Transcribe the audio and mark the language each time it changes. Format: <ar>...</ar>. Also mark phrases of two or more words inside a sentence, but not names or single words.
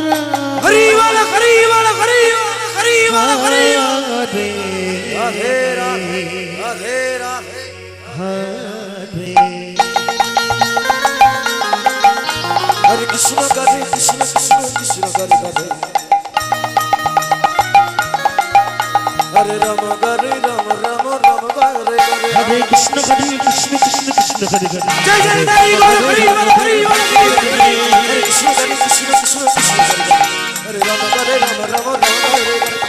<bn>হরি বল হরি বল হরি বল হরি বল হরি বল হরে রাধে রাধে রাধে রাধে হরে</bn> <sa>হরে কৃষ্ণ কৃষ্ণ কৃষ্ণ কৃষ্ণ হরে হরে हरे राम हरे राम राम राम हरे हरे हरे कृष्ण कृष्ण कृष्ण हरे हरे</sa> <bn>জয় জয় হরি বল হরি বল হরি বল</bn> <sa>हरे कृष्ण कृष्ण कृष्ण कृष्ण हरे राम हरे राम राम राम हरे हरे</sa>